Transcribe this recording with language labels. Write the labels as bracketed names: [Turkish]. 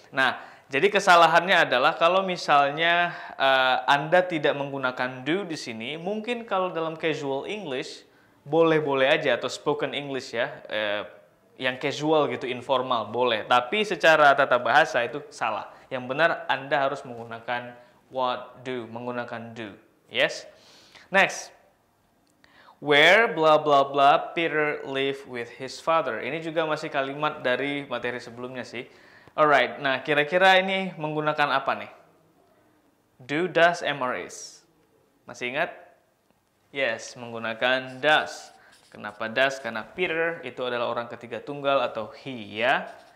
[Indonesian] Nah, jadi kesalahannya adalah kalau misalnya Anda tidak menggunakan do di sini, mungkin kalau dalam casual English boleh-boleh aja, atau spoken English ya, yang casual gitu, informal, boleh. Tapi secara tata bahasa itu salah. Yang benar Anda harus menggunakan what, do, menggunakan do, yes. [English] Next. Where blah blah blah Peter live with his father. [Indonesian] Ini juga masih kalimat dari materi sebelumnya sih. [English] Alright, [Indonesian] nah kira-kira ini menggunakan apa nih? Do, does, am, or is. Masih ingat? Yes, menggunakan does. Kenapa does? Karena Peter itu adalah orang ketiga tunggal atau he ya.